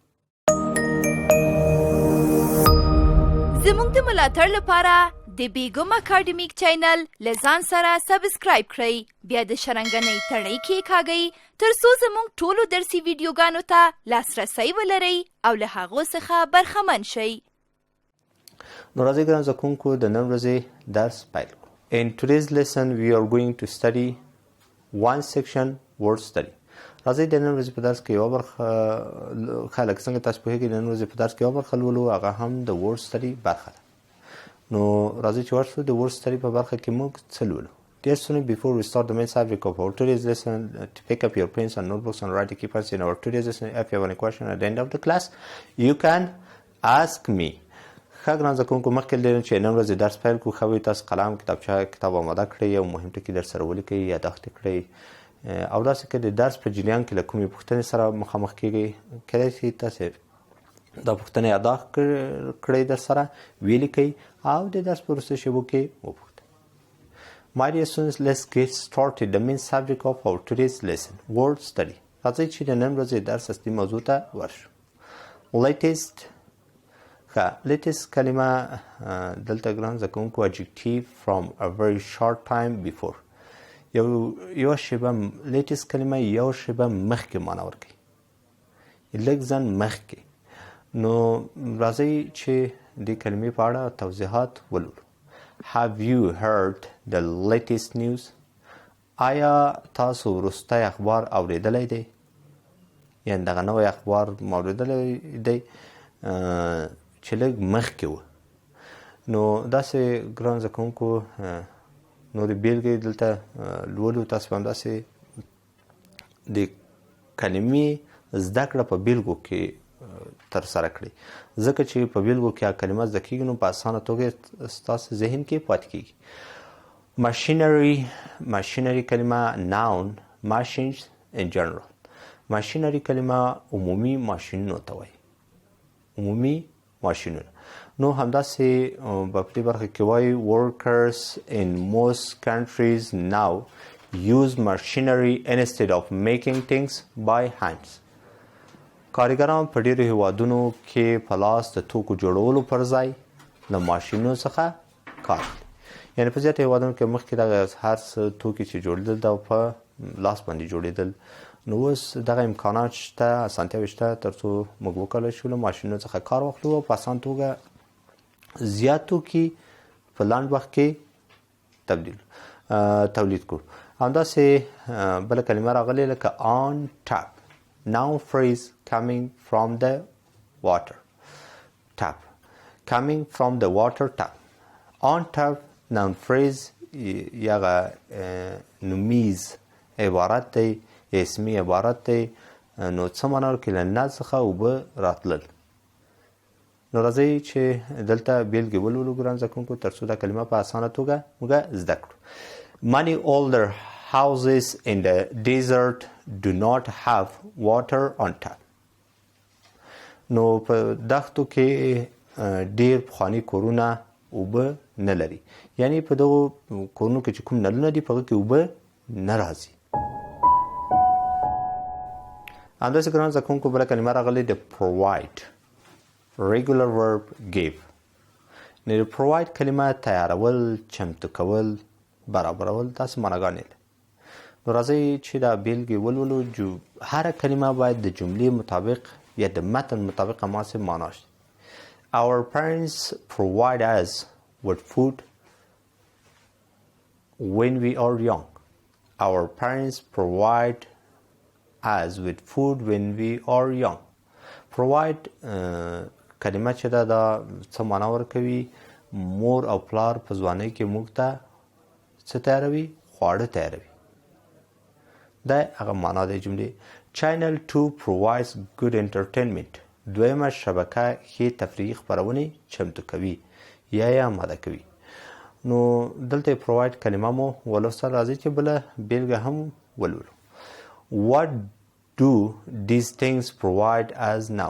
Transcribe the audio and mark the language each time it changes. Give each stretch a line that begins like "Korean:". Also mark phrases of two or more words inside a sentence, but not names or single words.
Pashto: زموږ د ملاتړ لپاره د بیګم اکاډمیک چینل له ځان سره سبسکرایب کړئ، بیا د شرنګنۍ تڼۍ کېکاږئ ترڅو زموږ ټولو درسي ویډیوګانو ته لاسرسی ولرئ او له هغو څخه برخمن شئ. نو راځئ ګران زده کوونکو د نن ورځې درس پیل کړو.
English: In today's lesson we are going to study one section, word study.
Pashto: راځئ د نن ورځې په درس کې یوه برخه خلک څنګه تاسو پوهېږئ د نن ورځې په درس کې یوه برخه لولو، هغه هم د
English: word study
Pashto: برخه ده. نو راځئ چې ورشو د
English: word study
Pashto: په برخه کې موږ څه لولو.
English: Dear students, before we start the main subject of our today's lesson, to pick up your pens and notebooks and write the key points in our today's lesson. If you have any question at the end of the class, you can ask me.
Pashto: ښه ګران زده کوونکو مخکې له دې چې نن ورځې درس پیل کړو، ښه وي تاسو قلم، کتابچه، کتاب اماده کړئ او مهم ټکي درسره ولیکئ، یاداښت یې کړئ. او داسې که د درس په جریان کې له کومې پوښتنې سره مخامخ کیږئ، کیدای شي تاسې دا پوښتنه یاداښت کړئ درسره، ویې لیکئ او د درس په وروستیو شیبو کې وپوښتئ.
English: My dear students, let's get started. The main subject of our today's lesson, word study.
Pashto: راځئ چې د نن ورځې درس اصلي موضوع ته ورشو.
English: Latest
Pashto: کلمه دلته ګران زده کوونکو
English: adjective from a very short time before.
Pashto: یوه شیبه لیټیس کلمه یو شیبه مخکې معنا ورکوي، لږ ځان مخکې. نو راځئ چې دې کلمې په اړه توضیحات ولولو.
English: Have you heard the latest news?
Pashto: آیا تاسو وروستی اخبار اوریدلی دی؟ یعنې دغه نوی اخبار مو اوریدلی دی چې لږ مخکې و. نو داسې ګران زده کوونکو نورې بېلګې دلته لولو. تاسو به همداسې د کلمې زده کړه په بېلګو کې ترسره کړئ، ځکه چې په بېلګو کې هغه کلمه زده کېږي نو په اسانه توګه ستاسو ذهن کې پاتې کېږي.
English: machinery کلمه noun, machines in general.
Pashto: machinery کلمه عمومي ماشینونو ته وایي، عمومي ماشینونه. نو همداسې په دې برخه کې وایي
English: workers in most countries now use machinery instead of making things by hands.
Pashto: کارګران په ډېرو هیوادونو کې په لاس د توکو جوړولو پر ځای له ماشینونو څخه کار اخلي. یعنې په زیاتو هیوادونو کې مخکې دغه هر څه توکي چې جوړېدل دا په لاس باندې جوړېدل. نو اوس دغه امکانات شته، اسانتیاوې شته تر څو موږ وکولی شو له ماشینونو څخه کار واخلو او په اسان توګه زیات توکي په لنډ وخت کې تولید کړو. همداسې بله کلمه راغلې لکه
English: on tap, noun phrase coming from the water tap, coming from the water tap. on tap noun phrase
Pashto: یغه نومیز عبارت دی، اسمی عبارت دی. نو څه معنا ورکوي؟ له نل څخه اوبه راتلل. نو راځئ چې دلته بیلګې ولولو ګران زده کوونکو تر څو دا کلمه په اسانه توګه موږ زده کړو.
English: Many older houses in the desert do not have water on tap.
Pashto: نو په دښتو کې ډیر پخواني کورونه اوبه نه لري، یعنی په دغو کورونو کې چې کوم نلونه دي په هغه کې اوبه نه راځي. همداسې ګرانو زده کوونکو بله کلمه راغلې د
English: provide regular verb give.
Pashto: نو د provide کلمه تیارول، چمتو کول، برابرول داسې معناګانې لري. نو راځئ چې دا بیلګې ولولو. هره کلمه باید د جملې مطابق یا د متن مطابق هماسې معنا شي.
English: Our parents provide us with food when we are young. Our parents provide us with food when we are young.
Pashto: Provide کلمه چې دا څه معنا ورکوي؟ مور او پلار په ځوانۍ کې موږ ته څه تیاروي؟ خواړه تیاروي. دا هغه معنا دی جملې.
English: Channel 2 provides good entertainment.
Pashto: دویمه شبکه ښې تفریحي خپرونې چمتو کوي یا یې آماده کوي. نو دلته provide کلمه مو ولوستل. راځي چې بله بیلګه هم ولولو.
English: What do these things provide us now?